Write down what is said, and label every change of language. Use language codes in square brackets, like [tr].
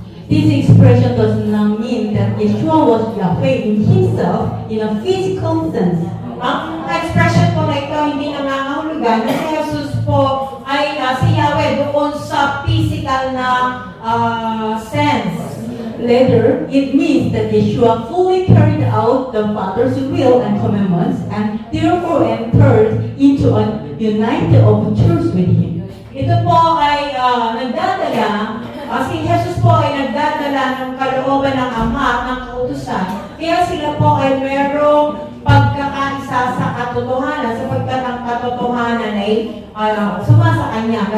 [en] This expression does not mean that Yeshua was Yahweh in himself in a physical sense. [tl] Ang expression po na ito hindi nangangahulugan na si Jesus po ay si Yahweh doon sa physical na sense. [en] Rather, it means that Yeshua fully carried out the Father's will and commandments and therefore entered into a united of truth with Him. [tl] Ito po ay nagdadala, si Jesus po ay nagdadala ng kalooban ng Ama at ng kautusan, kaya sila po ay merong pagkakaisa sa katotohanan, sapagkat ang katotohanan ay sumasa Kanya.